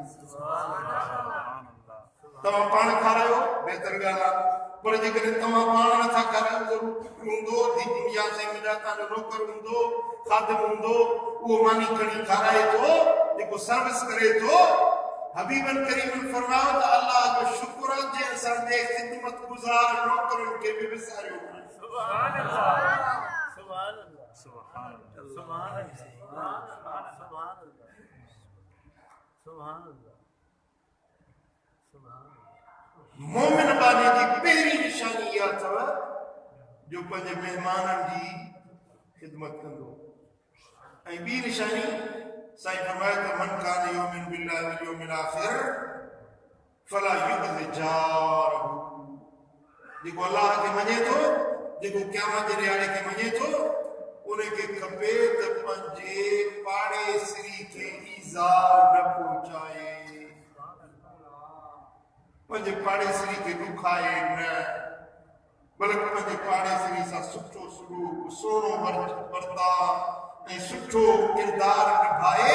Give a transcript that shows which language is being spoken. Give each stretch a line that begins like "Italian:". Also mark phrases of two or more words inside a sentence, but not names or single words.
Sindhi: तव्हां पाण खारायो बहितर ॻाल्हि आहे, पर जेकॾहिं तव्हां पाण नथा खारायो ज़रूरु हूंदो या तव्हांजो नौकर हूंदो, खादिम हूंदो, उहो मानी खणी खाराए थो, जेको सर्विस करे थो। हबीबन करीम फरमायो त अल्लाह जो शुक्र आहे जे असांजे ख़िदमत गुज़ार नौकरनि खे बि विसारियो।
Arabic: سبحان الله، سبحان الله، سبحان الله، سبحان الله، سبحان الله.
Sindhi: मोमिन बानी जी पहिरीं निशानी इहा अथव जो पंहिंजे महिमाननि जी ख़िदमत कंदो। ऐं ॿी निशानी साईं फरमाए त
Arabic: من كان يؤمن بالله واليوم الآخر فلا يؤذ جاره.
Sindhi: जेको अल्लाह खे मञे थो, जेको क़यामत जे ॾियारे खे मञे थो, उनखे खपे त पंहिंजे पाड़ेसरी खे ईज़ा न पहुचाए, पंहिंजे पाड़ेसरी खे ॾुखाए न, बल्कि पंहिंजे पाड़ेसरी सां सुठो सलूक, सुहिणो बर्ताव ऐं सुठो किरदार निभाए।